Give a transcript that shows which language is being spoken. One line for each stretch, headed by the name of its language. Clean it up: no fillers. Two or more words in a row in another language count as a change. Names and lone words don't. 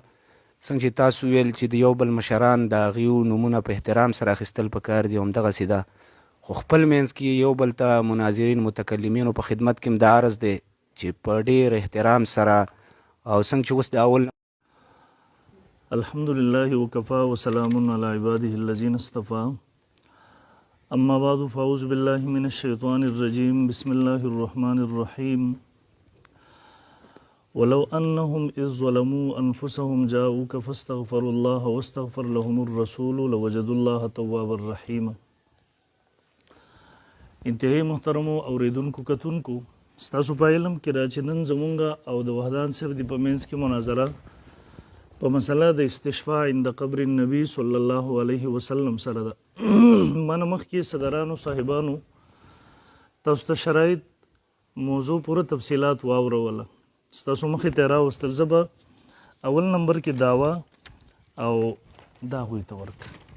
Pashto: څنګه چې تاسو ویل چې د یو بل مشران د هغې نومونه په احترام سره اخیستل پکار دي همدغسې ده. خو خپل منځ کې یو بل ته مناظرین متکلمینو په خدمت کې هم دا عرض دی چې په ډېر احترام سره او څنګه چې اوس د اول
Arabic: الحمدلله وکفا وسلام علی عباده الذین اصطفى اما بعد فاعوذ بالله من الشیطان الرجیم بسم الله الرحمن الرحیم ولو انهم اذ ظلموا انفسهم جاءوك فاستغفروا الله واستغفر لهم الرسول لوجدوا الله توابا رحیما.
Pashto: انتهایی محترمو اوریدونکو کتونکو ستاسو په علم کې را چې نن زمونږه او د وحدان صاحب د په منځ کې مناظره په مسله د
Arabic: استشفاء عند قبر النبي صلی الله علیه وسلم
Pashto: سره ده. من مخکې صدرانو صاحبانو تاسو ته شرایط موضوع پوره تفصیلات واوروله ستاسو مخې ته راوستل. زه به اول نمبر کې دعوا او دا هغوی ته ورکړه.